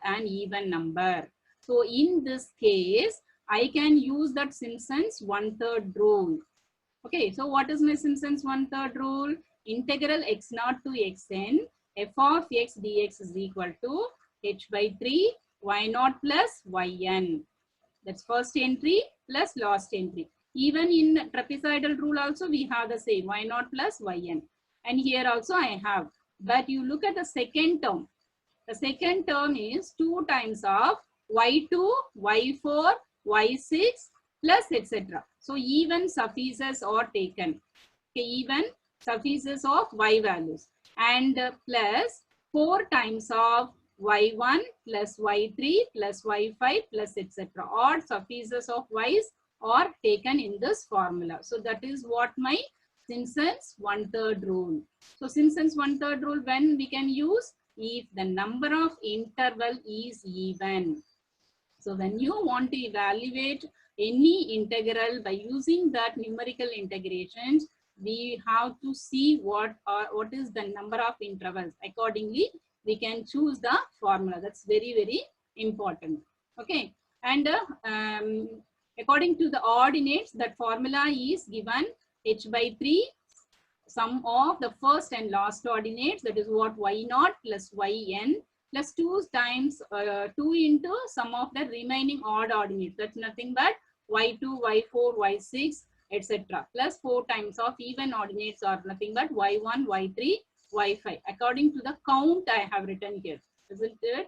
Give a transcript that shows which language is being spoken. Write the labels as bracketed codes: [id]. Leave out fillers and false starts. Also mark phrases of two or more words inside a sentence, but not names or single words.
[en] An even number. So in this case, I can use that Simpson's 1/3 rule. Okay, so what is my Simpson's 1/3 rule? Integral x0 to xn f of x dx is equal to h by 3 y0 plus yn. That's first entry plus last entry. Even in trapezoidal rule also we have the same y0 plus yn. And here also I have. But you look at the second term. The second term is 2 times of y2, y4, y6 plus etc. So even suffices are taken. Okay, even suffices of y values. And plus 4 times of y1 plus y3 plus y5 plus etc. Odd suffices of y's are taken in this formula. So that is what my Simpson's 1/3 rule. So Simpson's 1/3 rule when we can use? If the number of interval is even. So when you want to evaluate any integral by using that numerical integrations, we have to see what is the number of intervals. Accordingly, we can choose the formula. That's very, very important. Okay. And according to the ordinates, that formula is given h by 3, sum of the first and last ordinates, that is what y0 plus yn plus 2 times 2 into sum of the remaining odd ordinates. That's nothing but y2, y4, y6, etc. Plus 4 times of even ordinates are nothing but y1, y3, y5. According to the count I have written here, isn't it?